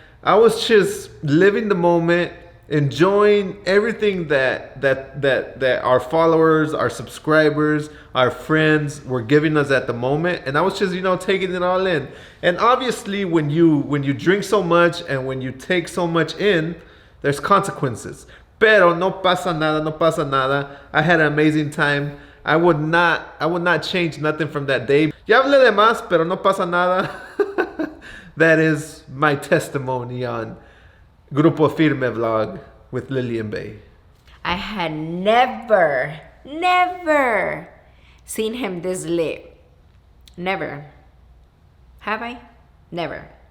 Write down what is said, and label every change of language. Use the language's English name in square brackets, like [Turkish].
[English] I was just living the moment, enjoying everything that our followers, our subscribers, our friends were giving us at the moment, and I was just, you know, taking it all in. And obviously, when you drink so much and when you take so much in, there's consequences. [Spanish] Pero no pasa nada, no pasa nada. [English] I had an amazing time. I would not change nothing from that day. [Spanish] Ya hablé de más, pero no pasa nada. [English] That is my testimony on Grupo Firme vlog with Lily and Bay. I had never seen him this lit. Never. Have I? Never.